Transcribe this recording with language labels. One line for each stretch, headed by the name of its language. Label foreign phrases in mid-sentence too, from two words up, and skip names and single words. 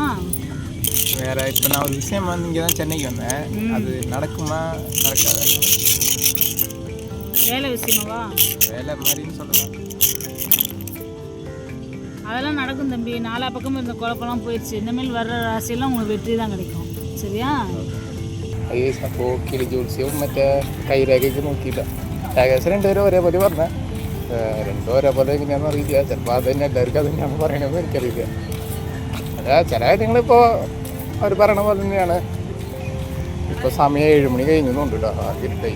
Tamil: வேறு இப்போ நான் ஒரு விஷயம் வந்து இங்கே தான் சென்னைக்கு வந்தேன். அது நடக்குமா நடக்காத? வேலை விஷயமாவா? வேலை மாதிரின்னு சொல்லலாம். அதெல்லாம் நடக்கும் தம்பி. நாலா பக்கமும் இருந்த குழப்பம்லாம் போயிடுச்சு. இனிமேல் வர்ற ராசியெல்லாம் உங்களுக்கு வெற்றி தான் கிடைக்கும். சரியா?
Malayalam: അപ്പോൾ കിളി ജോത്സ്യവും മറ്റേ കൈരേഖയ്ക്ക് നോക്കിയില്ല. ഏകദേശം രണ്ടുപേരും ഒരേപോലെ പറഞ്ഞ രണ്ടും ഒരേപോലെ എങ്ങനെയാണെന്ന് അറിയില്ല. ചിലപ്പോൾ അത് തന്നെ എല്ലാവർക്കും അത് തന്നെയാണ് പറയണമെന്ന് എനിക്കറിയില്ല. അല്ല ചില കാര്യങ്ങളിപ്പോൾ അവർ പറയണ പോലെ തന്നെയാണ്. ഇപ്പോൾ സമയം 7 മണി കഴിഞ്ഞുകൊണ്ട് കേട്ടോ. ആ ഇരുട്ടായി.